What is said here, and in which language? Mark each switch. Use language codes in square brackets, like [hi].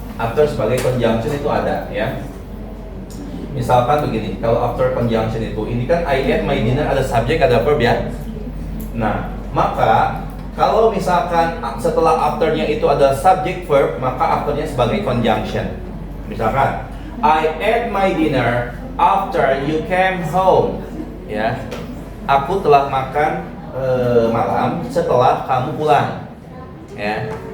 [id] After sebagai conjunction itu ada, ya. Misalkan begini, kalau after conjunction itu, ini kan [en] I ate my dinner, [id] ada subjek, ada verb, ya. Nah, maka kalau misalkan setelah afternya itu ada subject verb, maka afternya sebagai conjunction. Misalkan [en] I ate my dinner after you came home, [id] ya. Aku telah makan malam setelah kamu pulang, ya.